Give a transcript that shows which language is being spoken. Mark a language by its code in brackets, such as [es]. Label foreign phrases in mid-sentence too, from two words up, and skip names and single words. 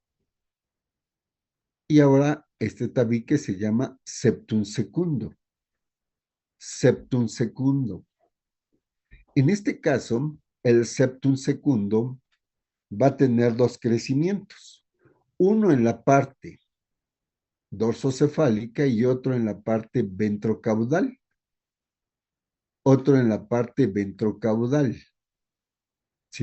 [es] Y ahora este tabique se llama septum secundo. Septum secundo. En este caso, el septum secundo va a tener dos crecimientos. Uno en la parte dorsocefálica y otro en la parte ventrocaudal. Otro en la parte ventrocaudal, ¿sí?